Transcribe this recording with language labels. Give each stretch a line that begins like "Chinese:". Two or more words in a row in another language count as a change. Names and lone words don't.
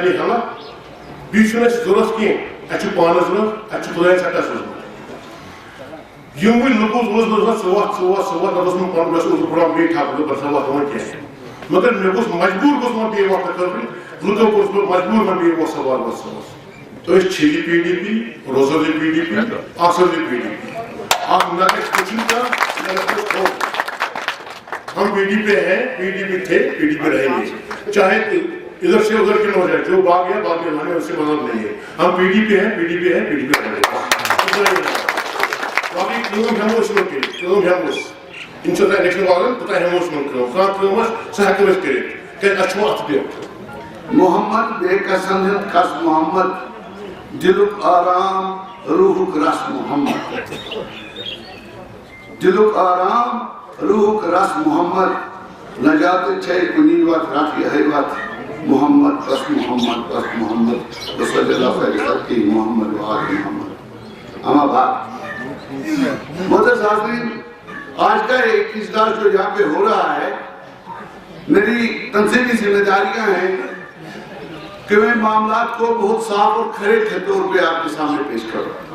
Kashmiri: ہیلپ بیٚیہِ چھُنہٕ اَسہِ ضروٗرت کینٛہہ اَسہِ چھُ پانس ضروٗرت اَسہِ چھُ خۄداین سٮ۪ٹھاہ سوٗزمُت یِم وٕنۍ لُکو اوس بہٕ ژٕ وَتھ نہ اوس مےٚ پنُن گژھُن اوس برونٛہہ بیٚیہِ ٹھاکہٕ بہٕ گژھٕ وَتھ وۄنۍ کینٛہہ مگر مےٚ گوٚژھ مجبوٗر گوٚژھ وۄنۍ بیٚیہِ وقتہٕ خٲطرٕ لُکو کوٚرُس بہٕ مجبوٗر وۄنۍ بیٚیہِ وۄتھ سوال وۄتھ سوال أسۍ چھِ یہِ پی ڈی پی روزو یہِ پی ڈی پی آسو یہِ پی ڈی پی آپ نہ گژھِ کچھ
Urdu: ہم پی ڈی پی ہیں پی ڈی پی تھے پی ڈی پی رہیں گے چاہے ادھر سے ادھر کیوں ہو جائے جو باغ ہے باغ میں ہمیں اس سے مطلب نہیں ہے ہم پی ڈی پی ہیں پی ڈی پی ہیں پی ڈی پی رہیں گے
Kashmiri: باقی کٲم ہٮ۪مو أسۍ یِمن کٔرِتھ کٲم ہٮ۪مو أسۍ اِنشاءاللہ الیکشن والن توٚتام ہٮ۪مو أسۍ یِمن کٲم کانٛہہ کٲم آسہِ سۄ ہٮ۪کو أسۍ کٔرِتھ کیٛازِ اَسہِ چھُ اَتھ پٮ۪ٹھ محمد بے قسم کس محمد دلُک آرام روحُک رس محمد دلُک آرام روحُک رس محمد نجات چھے کُنی وقت رکھ یِہے وقت محمد بس محمد بس
Urdu: محمد
Arabic: صلی اللہ علیہ وسلم محمد وآل محمد اما بعد
Urdu: محترم حاضرین آج کا ایک اجلاس جو یہاں پہ ہو رہا ہے میری تنظیمی ذمہ داریاں ہیں کہ میں معاملات کو بہت صاف اور کھرے طور پہ آپ کے سامنے پیش کروں